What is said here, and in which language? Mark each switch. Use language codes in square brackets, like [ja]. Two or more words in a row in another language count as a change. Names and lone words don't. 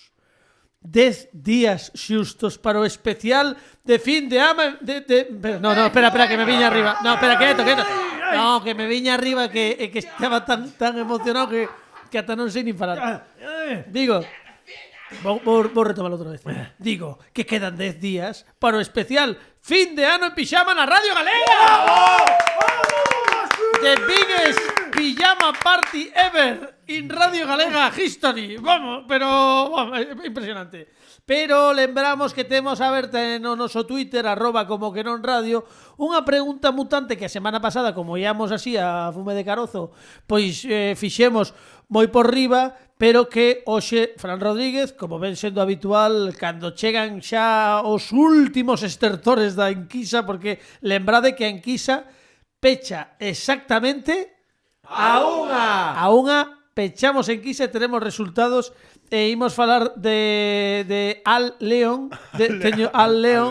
[gl] 10 días xustos para o especial de fin de ama No, espera, que me viña arriba. No, espera, quieto. No, que me viña arriba que estaba tan emocionado que ata non sei nin falar. Digo, vou retomar outra vez. Digo que quedan 10 días para o especial fin de ano en pijama na Radio Galega. [en] The biggest pijama party ever in Radio Galega history. [gl] Vamos, impresionante. Pero lembramos que temos aberta no noso Twitter, @comoquenonradio, unha pregunta mutante que a semana pasada, como íamos así a fume de carozo, pois fixemos moi por riba, pero que hoxe Fran Rodríguez, como ven sendo habitual, cando chegan xa os últimos estertores da enquisa, porque lembrade que a enquisa pecha exactamente a unha pechamos enquisa e teremos resultados e imos falar de Al León, teño Al León,